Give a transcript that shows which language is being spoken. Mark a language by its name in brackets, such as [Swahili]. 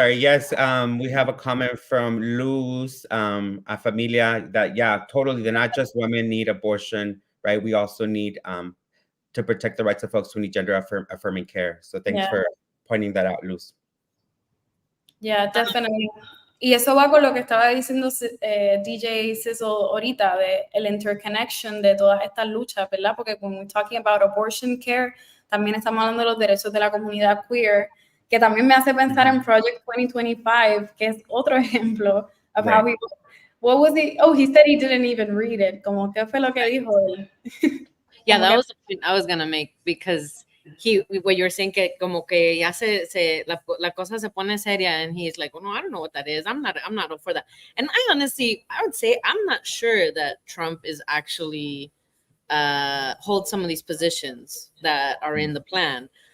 [English] Yes, we have a comment from Luz, a familia, that, yeah, totally. They're not just women need abortion, right? We also need to protect the rights of folks who need gender affirming care. So thanks for pointing that out, Luz. Yeah, definitely. [Spanish] Y eso va con lo que estaba diciendo DJ Sizzle ahorita, de el interconnection de todas estas luchas, ¿verdad? Porque [English] when we're talking about abortion care, [Spanish] también estamos hablando de los derechos de la comunidad queer, que también me hace pensar en Project 2025, que es otro ejemplo [English] of how we... What was he? Oh, he said he didn't even read it. [Spanish] Como, ¿qué fue lo que dijo él? [English] Yeah, that was the point I was going to make, because what you're saying, [Spanish] que como que ya la cosa se pone seria, [English] and he's like, oh, no, I don't know what that is. I'm not up for that. And I would say I'm not sure that Trump is actually hold some of these positions that are in the plan.